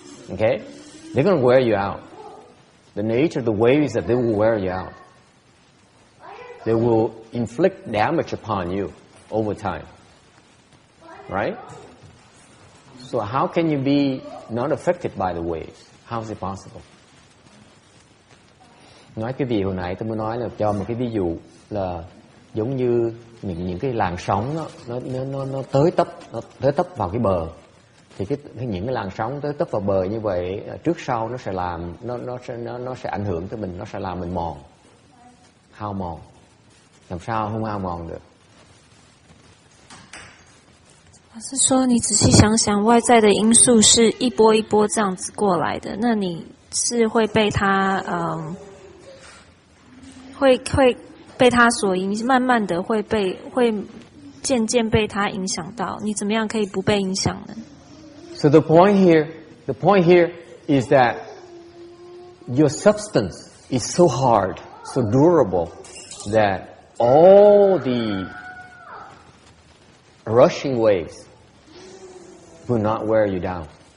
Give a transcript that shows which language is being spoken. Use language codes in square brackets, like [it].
[en] Okay, they're going to wear you out. The nature of the wave is that they will wear you out. They will inflict damage upon you over time. Right? So how can you be not affected by the waves? How is it possible? [vi] Nói cái gì hồi nãy tôi muốn nói là cho một cái ví dụ là giống như những cái làn sóng đó, nó tới tấp vào cái bờ, thì những cái làn sóng tới tấp vào bờ như vậy trước sau nó sẽ làm nó sẽ ảnh hưởng tới mình, nó sẽ làm mình hao mòn, làm sao không hao mòn được? [zh] 老师说，你仔细想想，外在的因素是一波一波这样子过来的，那你是会被它会被它所影响，慢慢的会渐渐被它影响到。你怎么样可以不被影响呢？ [en] So the point here is that your substance is so hard, so durable that all the rushing waves will not wear you down.